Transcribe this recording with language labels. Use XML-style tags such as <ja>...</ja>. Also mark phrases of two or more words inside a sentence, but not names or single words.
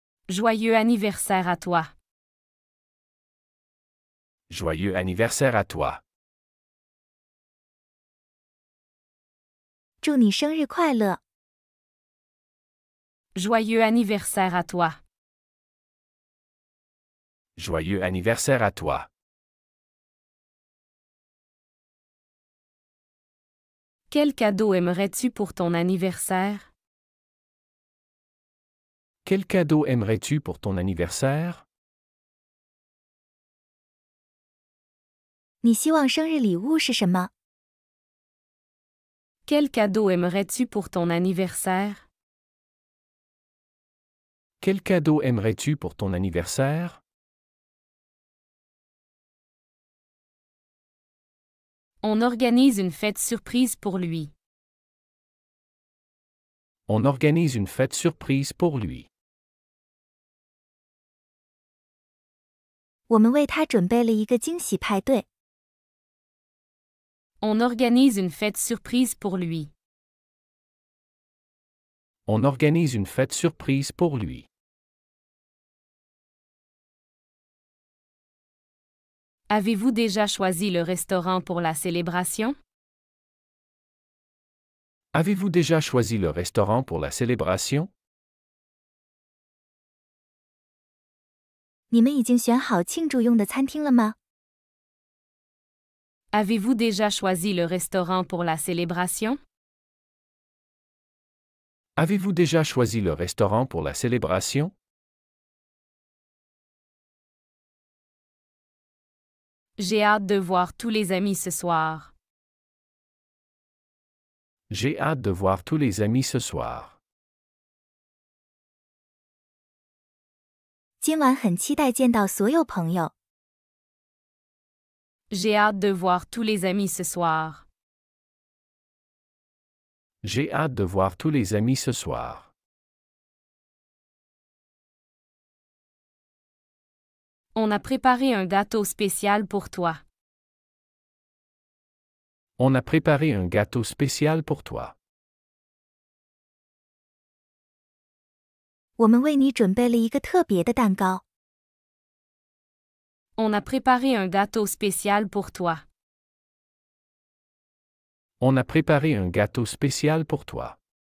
<fr>Joyeux anniversaire à toi. Joyeux anniversaire à toi.</fr> <zh>祝你生日快乐。</zh> <fr>Joyeux anniversaire à toi. Joyeux anniversaire à toi. Quel cadeau aimerais-tu pour ton anniversaire? Quel cadeau aimerais-tu pour ton anniversaire?</fr> <zh>你希望生日礼物是什么？</zh> <fr>Quel cadeau aimerais-tu pour ton anniversaire? Quel cadeau aimerais-tu pour ton anniversaire? On organise une fête surprise pour lui. On organise une fête surprise pour lui.</fr> <zh>我们为他准备了一个惊喜派对。</zh> <fr>On organise une fête surprise pour lui. On organise une fête surprise pour lui. Avez-vous déjà choisi le restaurant pour la célébration? Avez-vous déjà choisi le restaurant pour la célébration?</fr> <zh>你们已经选好庆祝用的餐厅了吗？</zh> <fr>Avez-vous déjà choisi le restaurant pour la célébration? Avez-vous déjà choisi le restaurant pour la célébration? J'ai hâte de voir tous les amis ce soir. J'ai hâte de voir tous les amis ce soir.</fr> <zh>今晚很期待见到所有朋友。</zh> <fr>J'ai hâte de voir tous les amis ce soir. J'ai hâte de voir tous les amis ce soir. On a préparé un gâteau spécial pour toi. On a préparé un gâteau spécial pour toi.</fr> <zh>我们为你准备了一个特别的蛋糕。</zh> <fr>On a préparé un gâteau spécial pour toi. On a préparé un gâteau spécial pour toi.</fr>